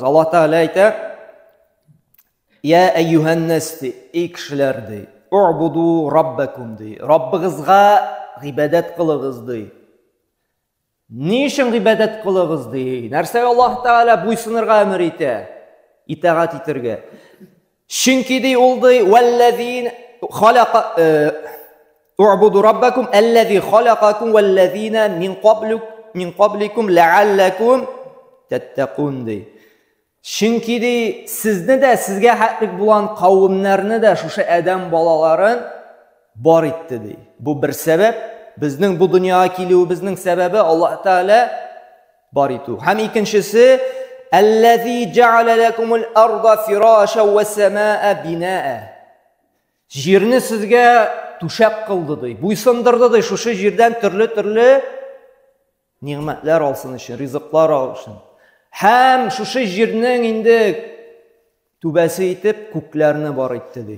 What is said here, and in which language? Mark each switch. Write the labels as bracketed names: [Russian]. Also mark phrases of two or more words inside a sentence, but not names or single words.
[Tatar] Алла Тааля әйтә: [Arabic] "يا أيها الناس, [Tatar] эй кешеләр ди, [Arabic] اعبدوا ربكم [Tatar] ди, Раббыгызга гыйбадәт кылыгыз ди." Ни өчен гыйбадәт кылыгыз ди? Нәрсәгә Аллаһ Тааля буйсынырга әмер итә? Итагать итәргә. Чөнки ди ул ди, [Arabic] "والذين خلق اعبدوا ربكم الذي خلقكم والذين من قبلكم لعلكم تتقون" ди. [Tatar] Чөнки ди сезне дә, сезгә хәтлек булган кавымнарны да, шушы адәм балаларын бар итте ди. Бу бер сәбәп, безнең бу дөньяга килүебезнең сәбәбе Аллаһ Тааля бар итү. Һәм икенчесе, [Arabic] "الذي جعل لكم الأرض فراشا والسماء بناء". [Tatar] Җирне сезгә түшәк кылды ди, буйсындырды ди, шушы җирдән төрле ниъмәтләр алсын өчен, ризыклар алсын. Һәм шушы җирнең инде түбәсе итеп күкләрне бар итте ди.